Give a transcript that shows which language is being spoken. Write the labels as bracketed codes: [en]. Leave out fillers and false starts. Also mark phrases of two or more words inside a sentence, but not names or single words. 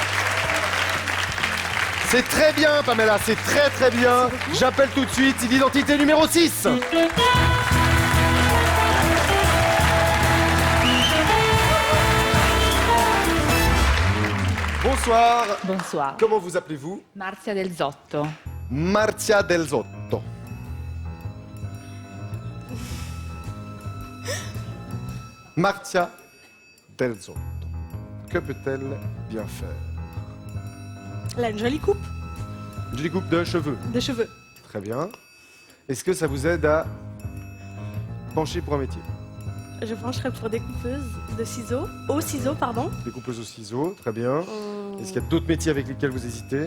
[fr] C'est très bien Pamela, c'est très très bien. J'appelle tout de suite l'identité numéro 6. Bonsoir, Bonsoir. comment vous appelez-vous? Marzia del Zotto. Marzia del Zotto. Marzia del Zotto. Que peut-elle bien faire? Elle a une jolie coupe Une jolie coupe de cheveux. de cheveux. Très bien. Est-ce que ça vous aide à pencher pour un métier? Je pencherai pour découpeuse de ciseaux. Au ciseau, pardon. Découpeuse au ciseau, très bien. Est-ce qu'il y a d'autres métiers avec lesquels vous hésitez?